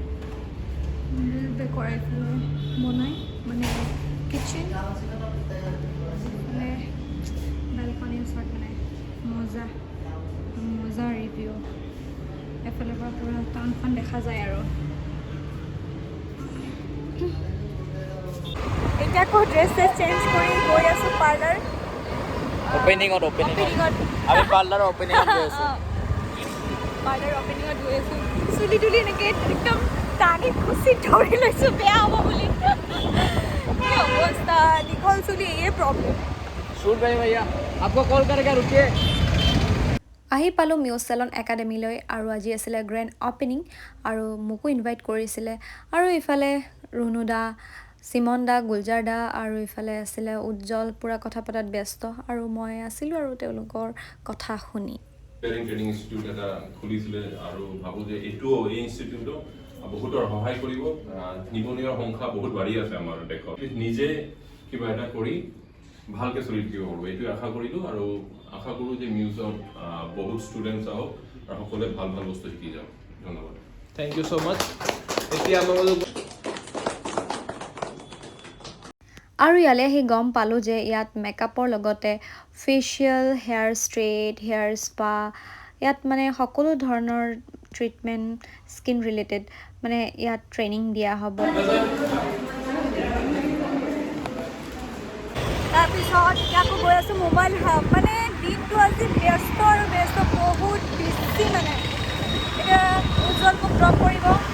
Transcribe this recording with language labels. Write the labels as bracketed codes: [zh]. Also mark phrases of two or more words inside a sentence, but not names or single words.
[as] কৰাই পেলাই বনাই মানে কিচেন মানে বেলকনিৰ ওচৰত মানে মজা ৰিভিউ এফালৰ পৰা পুৰা টাউনখন দেখা যায় আৰু এতিয়া আকৌ [en] dress change [as] কৰি গৈ আছোঁ পাৰ্লাৰ অপেনিঙত আমি পাৰ্লাৰৰ অপেনিঙত গৈ আছোঁ পাৰ্লাৰ অপেনিঙত গৈ আছোঁ চুলি তুলি এনেকৈ একদম টানি খুচি ধৰি লৈছোঁ বেয়া হ'ব বুলি কি অৱস্থা দীঘল চুলি এই প্ৰব্লেম [hi] शूट भाई भैया आपको कॉल करेगा रुकिए [as] আহি পালোঁ মিউ চেলন একাডেমীলৈ আৰু আজি আছিলে [en] grand opening [as] আৰু মোকো ইনভাইট কৰিছিলে আৰু ইফালে ৰুণু দা চিমন দা গুলজাৰ দা আৰু ইফালে আছিলে উজ্জ্বল পুৰা কথা পতাত ব্যস্ত আৰু মই আছিলোঁ আৰু তেওঁলোকৰ কথা শুনি [en] training institute [as] এটা খুলিছিলে আৰু ভাবো যে এইটো এই ইনষ্টিটিউটটো বহুতৰ সহায় কৰিব নিবনুৱাৰ সংখ্যা বহুত বাঢ়ি আছে আমাৰ দেশত নিজে কিবা এটা কৰি ভালকে চলি থাকিব পাৰোঁ এইটো আশা কৰিলোঁ আৰু আশা কৰোঁ যে মিউজত বহুত ষ্টুডেণ্টছ আহক আৰু সকলোৱে ভাল ভাল বস্তু শিকি যাওক ধন্যবাদ [en] thank you so much [as] এতিয়া আমাক আৰু ইয়ালৈ আহি গম পালোঁ যে ইয়াত মেকআপৰ লগতে ফেচিয়েল [en] hair straight hair spa [as] ইয়াত মানে সকলো ধৰণৰ ট্ৰিটমেণ্ট [en] skin related [as] মানে ইয়াত ট্ৰেইনিং দিয়া হ'ব তাৰপিছত আকৌ গৈ আছোঁ মোবাইল হাব মানে দিনটো আজি ব্যস্ত আৰু ব্যস্ত বহুত বেছি মানে এতিয়া উজ্জ্বল মোক ড্ৰপ কৰিব